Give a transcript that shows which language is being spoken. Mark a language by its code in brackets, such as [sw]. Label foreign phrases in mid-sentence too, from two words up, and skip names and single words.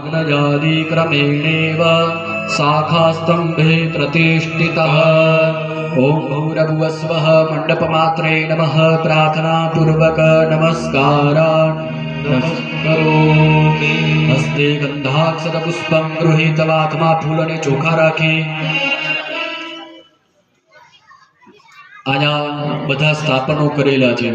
[sa] व्याधिक्रमेणेव शाखास्तम्भे प्रतिष्ठितः। ओम भूरभुवस्वः मंडपमात्रे नमः प्रार्थनापूर्वक नमस्कारान् नमस्करोमि। हस्ते गंधाक्षरपुष्पं गृहीत्वा [gu] हाथમાં ફૂલ અને ચોખા રાખી આના બધા સ્થાપનો કરેલા છે।